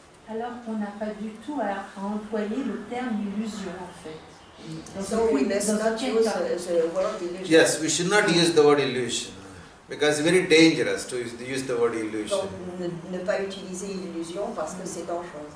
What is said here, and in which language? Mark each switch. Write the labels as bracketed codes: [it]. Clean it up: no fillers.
[fr] Alors qu'on n'a pas du tout à employer le terme illusion en fait. [en] So we must not use the word illusion. Yes, we should not use the word illusion because it's very dangerous to use the word illusion. [fr] Donc ne pas utiliser illusion parce que c'est dangereux.